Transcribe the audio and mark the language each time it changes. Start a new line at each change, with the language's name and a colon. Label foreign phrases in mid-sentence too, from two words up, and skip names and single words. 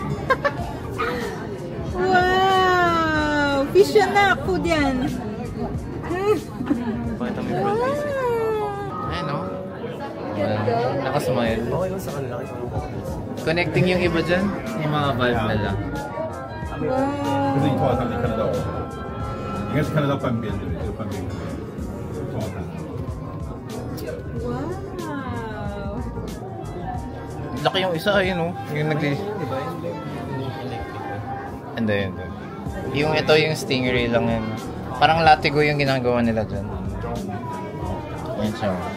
Filipino: Wow! Fish yan na! Food yan! Ayun, oh. Nakasmile. Connecting yung iba dyan. Yung mga valve nila.
Chinese: 可是你头发上你看得到我，应该是看得到半边，对不对？就半边看得到头发上。 Wow!
Filipino: Laki yung isa, ayun, oh. Yung Hindi. Yung ito yung stingray lang yun. Parang latigo yung ginagawa nila dyan. Ayun siya.